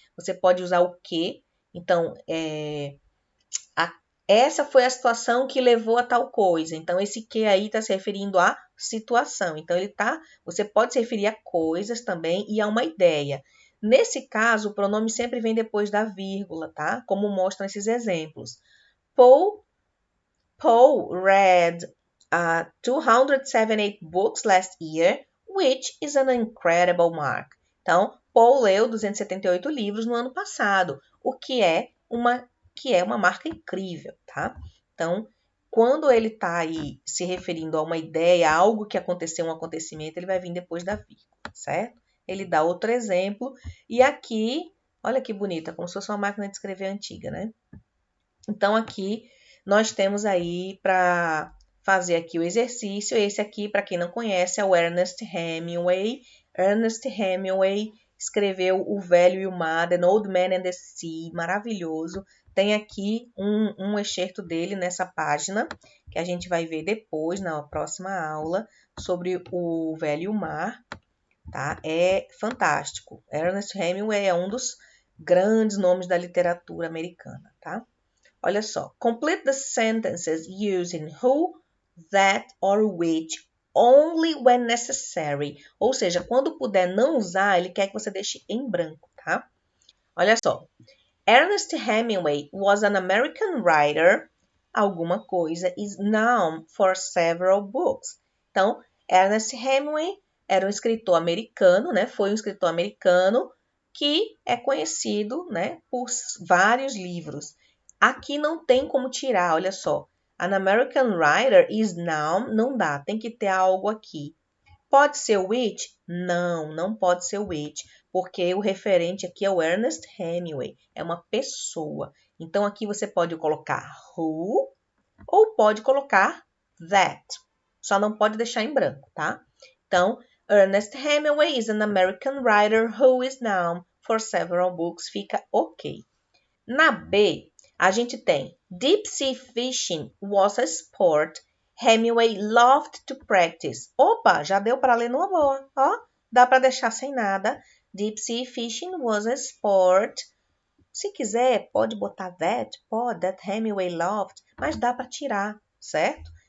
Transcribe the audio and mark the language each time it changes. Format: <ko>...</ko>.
<pt>Você pode usar o que. Então, essa foi a situação que levou a tal coisa. Então, esse que aí está se referindo à situação. Então, você pode se referir a coisas também e a uma ideia. Nesse caso, o pronome sempre vem depois da vírgula, tá? Como mostram esses exemplos.</pt> <en>Paul read 278 books last year, which is an incredible mark.</en> <pt>Então, Paul leu 278 livros no ano passado, o que é uma marca incrível, tá? Então, quando ele está aí se referindo a uma ideia, a algo que aconteceu, um acontecimento, ele vai vir depois da vírgula, certo? ele dá outro exemplo. E aqui, olha que bonita, como se fosse uma máquina de escrever antiga, né? Então, aqui nós temos aí para fazer aqui o exercício. Esse aqui, para quem não conhece, é o Ernest Hemingway. Ernest Hemingway escreveu O Velho e o Mar, The Old Man and the Sea, maravilhoso. Tem aqui um excerto dele nessa página, que a gente vai ver depois, na próxima aula, sobre o Velho e o Mar, tá? É fantástico. Ernest Hemingway é um dos grandes nomes da literatura americana, tá? Olha só.</pt> <en>Complete the sentences using who, that or which only when necessary.</en> <pt>Ou seja, quando puder não usar, ele quer que você deixe em branco, tá? Olha só.</pt> <en>Ernest Hemingway was an American writer.</en> <pt>Alguma coisa</pt> <en>is known for several books.</en> <pt>Então, Ernest Hemingway era um escritor americano, né? Foi um escritor americano que é conhecido, né, por vários livros. Aqui não tem como tirar, olha só.</pt> <en>An American writer is known,</en> <pt>não dá, tem que ter algo aqui. Pode ser which? Não, não pode ser which, porque o referente aqui é o Ernest Hemingway, é uma pessoa. Então, aqui você pode colocar who ou pode colocar that. Só não pode deixar em branco, tá?</pt> <en>Então, Ernest Hemingway is an American writer who is known for several books.</en> <pt>Fica ok. Na B, a gente tem</pt> <en>Deep sea fishing was a sport Hemingway loved to practice.</en> <pt>Opa, já deu para ler numa boa. Ó, dá para deixar sem nada.</pt> <en>Deep sea fishing was a sport.</en> <pt>Se quiser, pode botar that, pode,</pt> <en>that Hemingway loved,</en> <pt>mas dá para tirar, certo?</pt>